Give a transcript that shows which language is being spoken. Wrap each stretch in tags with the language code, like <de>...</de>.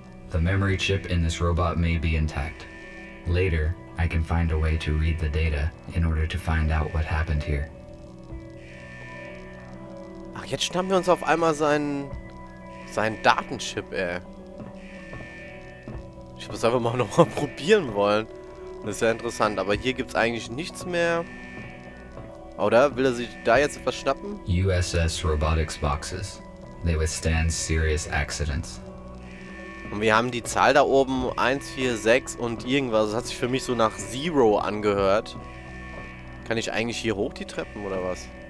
<en>The memory chip in this robot may be intact. Later, I can find a way to read the data in order to find out what happened here.</en> <de>Ach, jetzt schnappen wir uns auf einmal seinen Datenchip, ey. Ich habe es einfach mal nochmal probieren wollen. Das ist ja interessant, aber hier gibt es eigentlich nichts mehr. Oder? Will er sich da jetzt etwas schnappen?</de> <en>USS Robotics boxes. They withstand serious accidents.</en> <de>Und wir haben die Zahl da oben 1, 4, 6 und irgendwas. Das hat sich für mich so nach Zero angehört. Kann ich eigentlich hier hoch die Treppen oder was?</de>